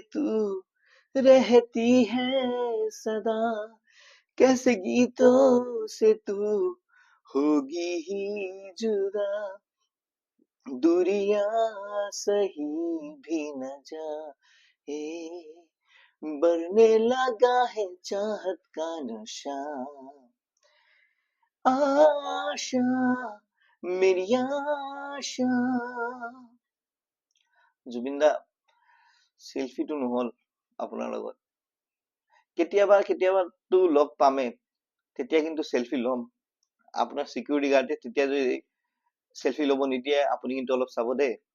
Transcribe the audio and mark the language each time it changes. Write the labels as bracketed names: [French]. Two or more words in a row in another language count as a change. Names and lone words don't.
[Hindi] तू रहती है सदा, कैसे गीतों से तू होगी ही जुदा, दूरियां सही भी न जाए, बढ़ने लगा है चाहत का नशा, आशा मेरी आशा। [Assamese] জুবিন দা, চেলফিটো নহল আপোনাৰ লগত। কেতিয়াবাতো লগ পামেই, তেতিয়া কিন্তু চেলফি ল'ম। আপোনাৰ চিকিউৰিটি গাৰ্ডে তেতিয়া যদি চেলফি ল'ব নিদিয়ে, আপুনি কিন্তু অলপ চাব দেই।